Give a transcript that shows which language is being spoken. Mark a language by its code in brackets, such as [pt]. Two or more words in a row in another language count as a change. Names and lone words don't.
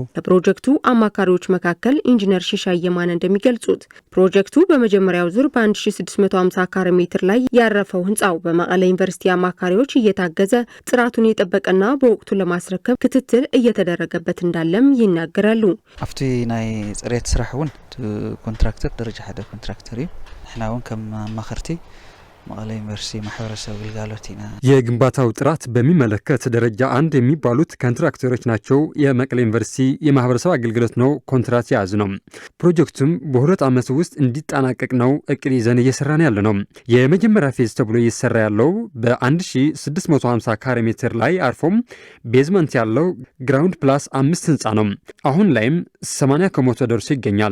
[am] ከፕሮጀክቱ አማካሪዎች መካከል ኢንጂነር ሽሻይ የማነ እንደሚገልጹት ፕሮጀክቱ በመጀመሪያው ዙር በ1650 ካሬ ሜትር ላይ ያረፈው ህንፃው በመቀለ ዩኒቨርሲቲ አማካሪዎች እየታገዘ ጥራቱን የጠበቀና በወቅቱ ለማስረከብ ክትትል እየተደረገበት እንዳለም ይናገራሉ። [ti] አፍቲ ናይ ጽሬት ስራሕውን ኮንትራክተር ደረጃ ሓደ ኮንትራክተር ንሕናውን ከም አማካርቲ መቀለ ዩኒቨርሲቲ ማህበረሰብ ግልጋሎትና [am] የግንባታው ጥራት በሚመለከት ደረጃ 1 የሚባሉት ኮንትራክተሮች ናቸው። የመቀለ ዩኒቨርሲቲ የማህበረሰብ አገልግሎት ነው ኮንትራት ያዝ ነው። ፕሮጀክቱም በ2 ዓመት ውስጥ እንዲጠናቀቅ ነው እቅድ ይዘን እየሰራን ያለ ነው። የመጀመሪያ ፌዝ ተብሎ እየሰራ ያለው በ1650 ካሬ ሜትር ላይ አርፎም ቤዝመንት ያለው ግራውንድ ፕላስ 5 ህንፃ ነው። አሁን ላይም 80 ከመቶ ደርሶ ይገኛል።